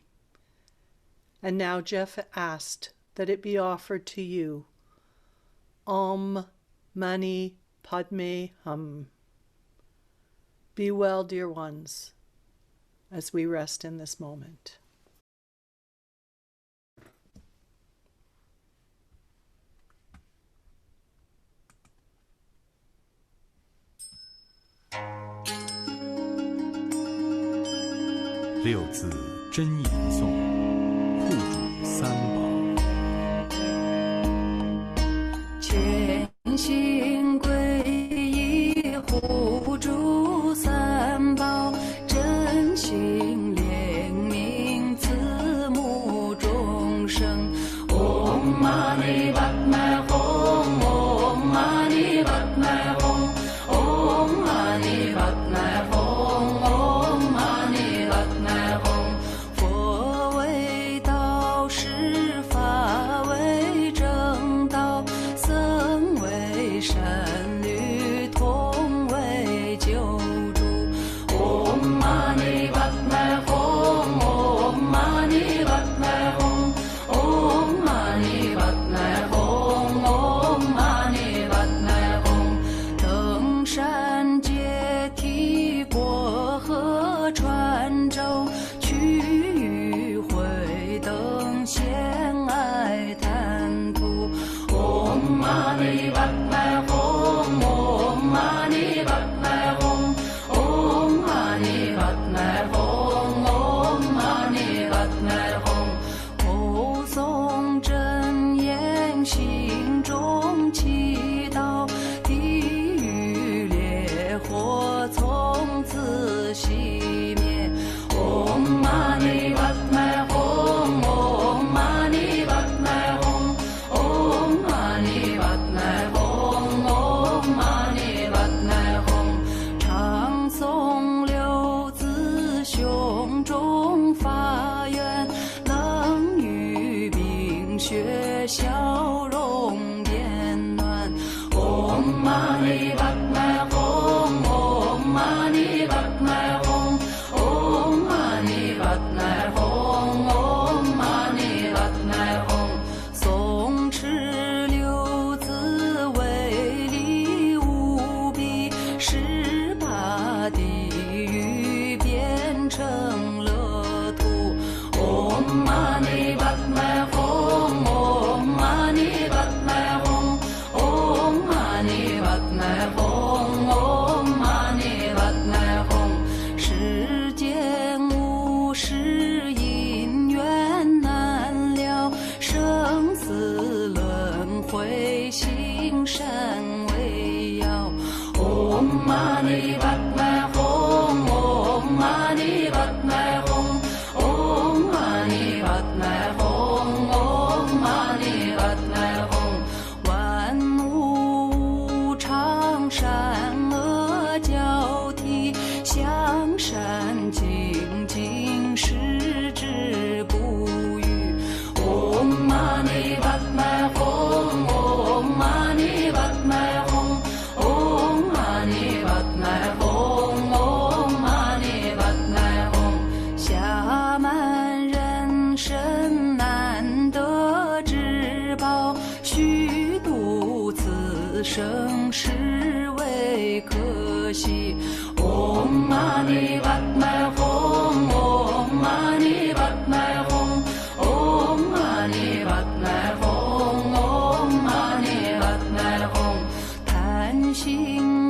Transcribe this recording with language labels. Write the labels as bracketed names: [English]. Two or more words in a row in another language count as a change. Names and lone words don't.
[English] And now Jeff asked that it be offered to you. [Sanskrit] Om Mani Padme Hum. [English] Be well, dear ones, as we rest in this moment. [Chinese] 六字真言颂，护主三宝。全心皈依护主三宝，真心怜悯慈母众生。 [Sanskrit] Om Mani Padme Hum, Om Mani Padme Hum, Om Mani Padme Hum, Om Mani Padme Hum。 [Chinese] 佛为道师，法为正道，僧为善侣，同为救主。 [Sanskrit] Om Mani Padme Hum, Om Mani Padme Hum, Om Mani Padme Hum, Om Mani Padme Hum。 [Chinese] 登山阶梯，过河穿舟，去与会等闲爱谈吐。 [Sanskrit] Om Mani Padme Hum, Om Mani Padme Hum, Om Mani Padme Hum, Om Mani Padme Hum。 [Chinese] 口诵真言，心中祈祷，地狱烈火从此熄灭。 [Sanskrit] Om Mani Padme Hum, Om Mani Padme Hum, Om Mani Padme Hum, Om Mani Padme Hum。 [Chinese] 常诵六字，胸中发愿，冷雨冰雪，笑容变暖。 [Sanskrit] Om Mani Padme Hum, Om Mani Padme Hum, Om Mani Padme Hum, Om Mani Padme Hum。 [Chinese] 诵持六字，威力无比，十八地狱变成乐土。 [Sanskrit] Om Mani Padme Hum, Om Mani Padme Hum, Om Mani Padme Hum, Om Mani Padme Hum。 [Chinese] 世间无事，因缘难了，生死轮回，行善为要。 [Sanskrit] Om Mani Padme Hum, Om Mani Padme Hum, Om Mani Padme Hum, Om Mani Padme Hum。 [Chinese] 万物无常，善恶交替，向善精进，矢志不渝。 [Sanskrit] Om Mani Padme Hum, Om Mani Padme Hum, Om Mani Padme Hum, Om Mani Padme Hum。 [Chinese] 暇满人生，难得之宝，虚度此生，实为可惜。 [Sanskrit] Om Mani Padme Hum, Om Mani Padme Hum, Om Mani Padme Hum, Om Mani Padme Hum。 [Chinese] 贪 [English] she